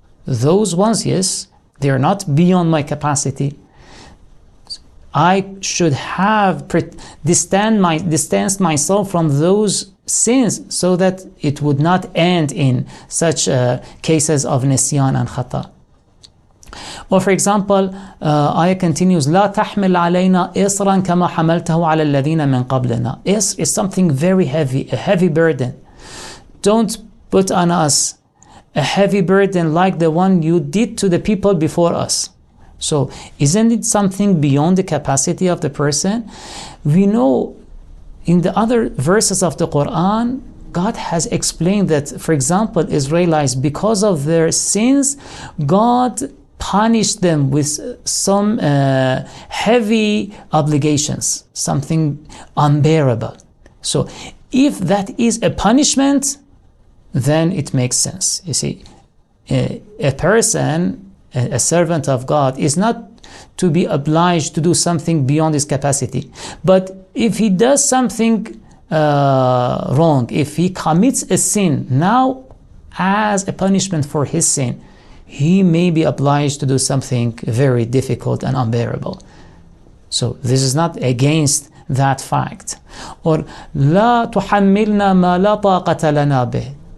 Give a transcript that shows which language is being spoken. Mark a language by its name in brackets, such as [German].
[English] Those ones, yes, they are not beyond my capacity. I should have distanced myself from those sins so that it would not end in such cases of nisyan and khata. Or for example, ayah continues, [Arabic] لا تحمل علينا إصرا كما حملته على الذين من قبلنا. [English] Isr is something very heavy, a heavy burden. Don't put on us a heavy burden like the one you did to the people before us. So isn't it something beyond the capacity of the person? We know in the other verses of the Quran, God has explained that, for example, Israelites, because of their sins, God punished them with some heavy obligations, something unbearable. So if that is a punishment, then it makes sense. You see, a person, a servant of God, is not to be obliged to do something beyond his capacity. But if he does something wrong, if he commits a sin, now as a punishment for his sin, he may be obliged to do something very difficult and unbearable. So this is not against that fact. [Arabic] Or لا تحملنا ما لا طاقة لنا به.